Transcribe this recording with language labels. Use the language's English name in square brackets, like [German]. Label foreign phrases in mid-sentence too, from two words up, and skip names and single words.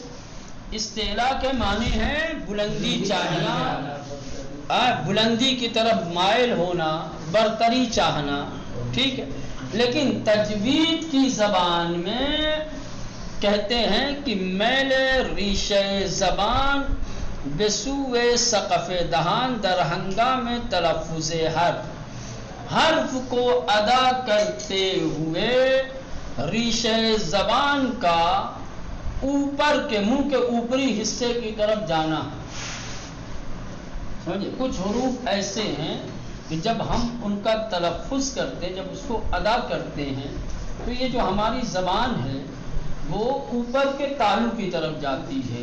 [Urdu] استعلا کے معنی ہیں بلندی چاہنا، بلندی کی طرف مائل ہونا، برتری چاہنا. ٹھیک ہے. لیکن تجوید کی زبان میں کہتے ہیں کہ [Persian] میل ریشہ زبان بسوء سقف دہان در ہنگام تلفظ حرف [Urdu] کو ادا کرتے ہوئے ریشہ زبان کا اوپر کے منہ کے اوپری حصے کی طرف جانا. سمجھے؟ کچھ حروف ایسے ہیں کہ جب ہم ان کا تلفظ کرتے ہیں، جب اس کو ادا کرتے ہیں تو یہ جو ہماری زبان ہے وہ اوپر کے تالو کی طرف جاتی ہے.